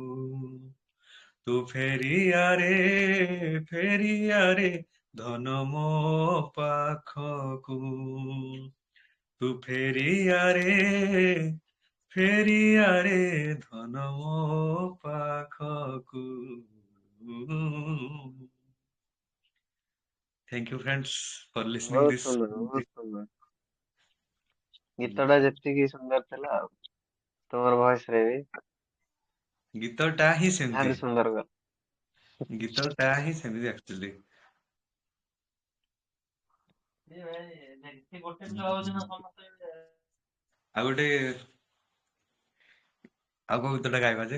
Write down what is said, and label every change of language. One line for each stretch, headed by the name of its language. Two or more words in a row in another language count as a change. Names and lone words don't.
Odia: ତୁ ଫେରିଆରେ ଫେରିଆରେ ଧନ ମୋ ପାଖକୁ। ତୁ ଫେରିଆରେ ଫେରିଆରେ ଧନ ମୋ ପାଖକୁ।
English: Thank you friends for listening
Odia: ବହୁତ this ସୁନ୍ଦର, ବହୁତ music. ସୁନ୍ଦର। ଗୀତଟା ଯେତିକି ସୁନ୍ଦର ଥିଲା ଆଉ ତୁମର ଭଏସ ରେ ବି ଗୀତଟା ହିଁ ସେମିତି, ଆହୁରି ସୁନ୍ଦର କର। ଗୀତଟା ହିଁ ସେମିତି ଆକ୍ଚୁଆଲି। ଆଉ ଗୋଟେ, ଆଉ କୋଉ ଗୀତଟା ଗାଇବା ଯେ?